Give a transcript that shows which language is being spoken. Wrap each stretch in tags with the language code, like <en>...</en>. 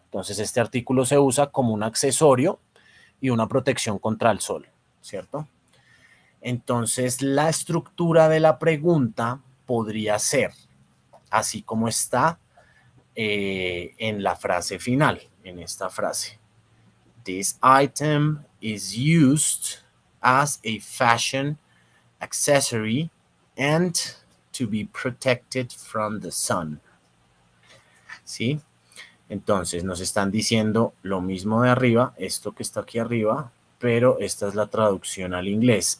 <es>Entonces, este artículo se usa como un accesorio y una protección contra el sol, ¿cierto? Entonces, la estructura de la pregunta podría ser así como está en la frase final, en esta frase.</es> <en>This item is used as a fashion accessory and to be protected from the sun.</en> <es>¿Sí? Entonces nos están diciendo lo mismo de arriba, esto que está aquí arriba, pero esta es la traducción al inglés.</es>